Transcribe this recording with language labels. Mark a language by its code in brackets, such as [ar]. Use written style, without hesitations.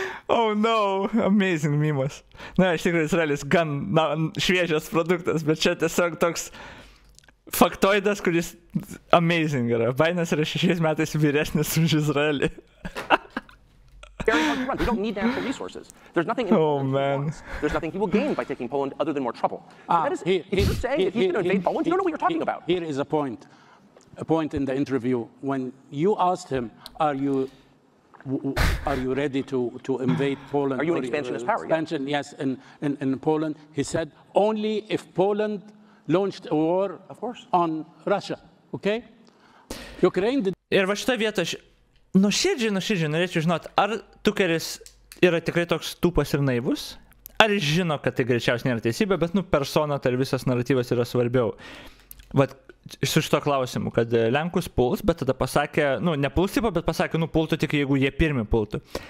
[en] Oh no, amazing [lt] memas. Na, iš tikrųjų, Izraelis gan šviežias produktas, bet čia tiesiog toks faktoidas, kuris amazing yra. Bidenas yra 6 metais vyresnis už Izraelį. [en] We don't need natural resources. There's nothing in Poland. There's nothing he will gain by taking Poland other than more trouble. If you're saying that he's going to invade Poland, you don't know what you're talking about. Here is a point in the interview when you asked him, are you ready to invade Poland? Are you an expansionist power? Expansion, yes, in Poland. He said, only if Poland launched a war on Russia. Okay? Ukraine did... [lt] Ir va šitą vietą aš nuoširdžiai norėčiau žinot, ar Tukeris yra tikrai toks tūpas ir naivus, ar jis žino, kad tai greičiausiai nėra teisybė, bet, persona, tai visas naratyvas yra svarbiau. Vat, su šito klausimu, kad Lenkus puls, bet tada pasakė, nepuls tipo, bet pasakė, pultų tik jeigu jie pirmi pultų.